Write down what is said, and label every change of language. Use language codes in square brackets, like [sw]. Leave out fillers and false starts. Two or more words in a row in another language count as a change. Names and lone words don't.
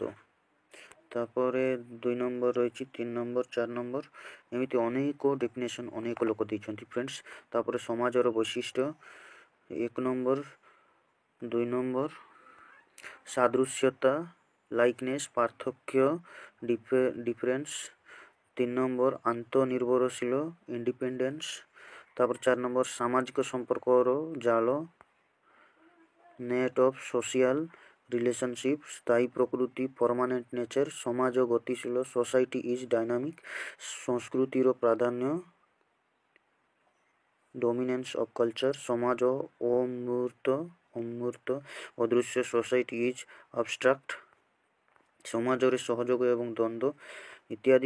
[or] ତାପର 2 ନମ୍ବର ରହି 3 ନମ୍ବର 4 ନମ୍ବର ଏମିତି ଅନେକ ଡେଫିନେସନ ଅନେକ ଲୋକ ଦେଇଛନ୍ତି ଫ୍ରେଣ୍ଡସ୍। ତାପର ସମାଜ ର ବୈଶିଷ୍ଟ୍ୟ 1 ନମ୍ବର 2 ନମ୍ବର ସାଦୃଶ୍ୟତା ଲାଇକନେସ ପାର୍ଥକ୍ୟ ଡିଫରେନ୍ସ। 3 ନମ୍ବର ଆତ୍ମନିର୍ଭରଶୀଳ ଇଣ୍ଡିପେଣ୍ଡେନ୍ସ। ତାପରେ 4 ନମ୍ବର ସାମାଜିକ ସମ୍ପର୍କର ଜାଲ, [en] net of social relationship, [or] ସ୍ଥାୟୀ ପ୍ରକୃତି, [en] permanent nature, [or] ସମାଜ ଗତିଶୀଳ, [en] society is dynamic, [or] ସଂସ୍କୃତିର ପ୍ରାଧାନ୍ୟ, [en] dominance of culture, [or] ସମାଜ ଅମୂର୍ତ୍ତ, ଅଦୃଶ୍ୟ, [en] society is abstract, [or] ସମାଜରେ ସହଯୋଗ ଏବଂ ଦ୍ୱନ୍ଦ୍ୱ ଇତ୍ୟାଦି।